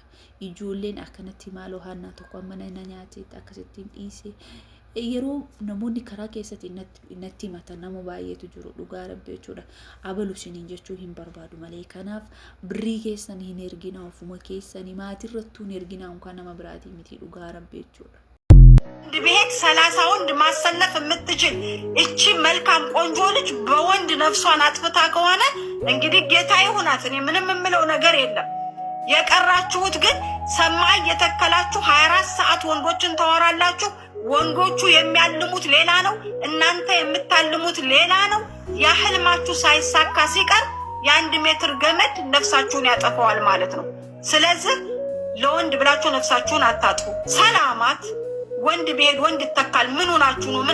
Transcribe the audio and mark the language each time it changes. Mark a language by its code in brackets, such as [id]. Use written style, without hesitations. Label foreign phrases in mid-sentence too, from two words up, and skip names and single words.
[om] Ijoolleen akkanatti maaloo haannaa tokko amma na nyaateetti akkasittiin dhiisee yeroo namoonni karaa keessatiin natti himatan nama baay'eetu jiru dhugaa rabbi jechuudha. Abalu siniin jechuu hin barbaadu malee. Kanaaf birrii keessan hin ergina ofuma keessanii maatirrattuu hin ergina እንኳን nama biraatii miti dhugaa rabbi jechuudha. [am] ቤት 30 ወንድ ማሰለፍ የምትችል እቺ መልካም ቆንጆ ልጅ በወንድ ነፍሷን አጥፍታ ከሆነ እንግዲህ ጌታ ይሁናት። እኔ ምንም የምለው ነገር የለም። የቀራችሁት ግን ሰማይ የተከላችሁ 24 ሰዓት ወንዶችን ታወራላችሁ። ወንዶቹ የሚያልሙት ሌላ ነው፣ እናንተ የምታልሙት ሌላ ነው። ያህልማችሁ ሳይሳካ ሲቀር የ1 ሜትር ገመድ ነፍሳችሁን ያጠፋዋል ማለት ነው። ስለዚህ ለወንድ ብላችሁ ነፍሳችሁን አታጥፉ። ሰላማት ወንድ ቢሄድ ወንድ ይተካል። ምን ሆናችሁ ነው?